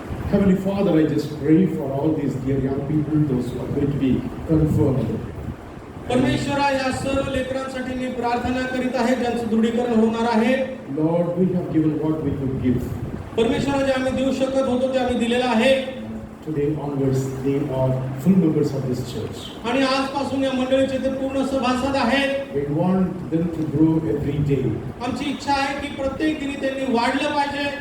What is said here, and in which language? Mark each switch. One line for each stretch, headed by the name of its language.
English: Heavenly Father, I just pray for all these dear young people, those who are going to be confirmed.
Marathi: परमेश्वरा, या सर्व लेकरांसाठी मी प्रार्थना करीत आहे ज्यांचं दृढीकरण होणार आहे.
English: Lord, we have given what we could give.
Marathi: परमेश्वरा, जे आम्ही देऊ शकत होतो ते आम्ही दिलेलं आहे.
English: Today onwards, they are full members of this church.
Marathi: आणि आजपासून या मंडळीचे ते पूर्ण सभासद आहेत.
English: We want them to grow every day.
Marathi: आमची इच्छा आहे की प्रत्येक दिनी त्यांनी वाढलं पाहिजे.